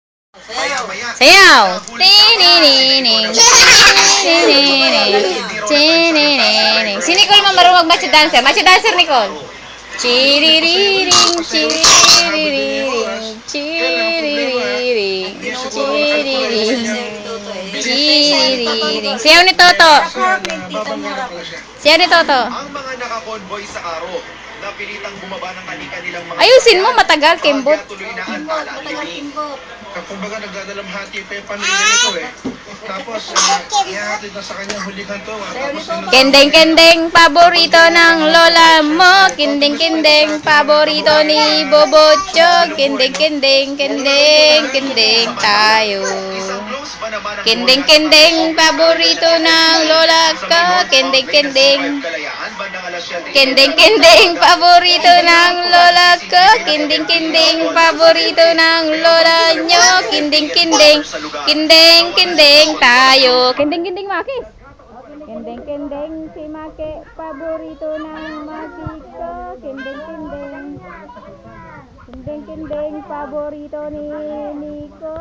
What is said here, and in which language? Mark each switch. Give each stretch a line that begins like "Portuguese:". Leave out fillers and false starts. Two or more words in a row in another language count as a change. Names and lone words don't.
Filipino: Sayaw! Tininining! Tininining! Tininining! Si Nicole mo marunong mag-
English: matcha dancer. Matcha dancer,
Filipino: Nicole! Chiririring! Chiririring! Chiririring! Chiririring! Chiririring! Sayaw ni Toto! Sayaw ni Toto! Ang mga nakakonvoy sa karo na pilitang bumaba ng kanilang mga Ayusin mo, matagal, Kimbot. tuloy na ang tala ang libing. Kumbaga nagdadalamhati pa yung pamilya nito eh. Tapos ihahatid na sa kanya hulihan to. Tapos Kendeng-kendeng, paborito ng lola mo. Kendeng-kendeng, paborito ni Bobocho. Kendeng-kendeng, kendeng-kendeng tayo. Kendeng-kendeng, paborito ng lola ko. Kendeng-kendeng. Kendeng-kendeng, paborito ng lola ko. Kendeng-kendeng, paborito ng lola nyo. Kendeng-kendeng, kendeng-kendeng tayo. Kendeng-kendeng, Maki. Kendeng-kendeng, si Maki, paborito ng Maki ko. Kendeng-kendeng. Kendeng-kendeng, paborito ni Nikoy.